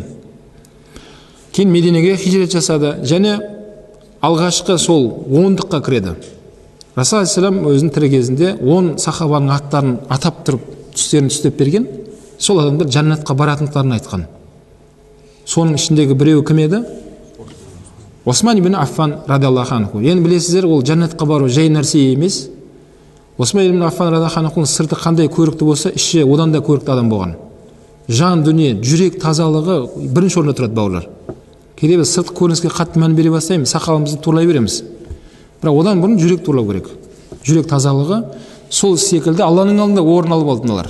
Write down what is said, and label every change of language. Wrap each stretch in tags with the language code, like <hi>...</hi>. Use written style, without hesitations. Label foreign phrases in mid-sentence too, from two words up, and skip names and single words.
<kk>Кейін Мединеге хижрет жасады және алғашқы сол 10-дыққа кіреді. Расул алейхиссалам өзінің тірі кезінде 10 сахабаның аттарын атап тұрып, түстерін түстеп берген. Сол адамдар жәннатқа баратындықтарын айтқан. Соның ішіндегі біреуі кім еді?</kk> <ar>عثمان بن عفان رضي الله عنه.</ar> <kk>Енді білесіздер, ол жәннатқа бару жай нәрсе емес. Осман ибн Аффан</kk> <ar>رضي الله عنه</ar> <kk>сырты қандай көрікті болса, іші одан да көрікті адам болған. Жан дүние, жүрек тазалығы бірінші орында тұрады бауырлар. Кейде біз сыртқы көрініске қатты мән бере бастаймыз, сақалымызды турлай береміз. Бірақ одан бұрын жүрек турлау керек. Жүрек тазалығы сол секілді Алланың алдында орын алып алдылар.</kk>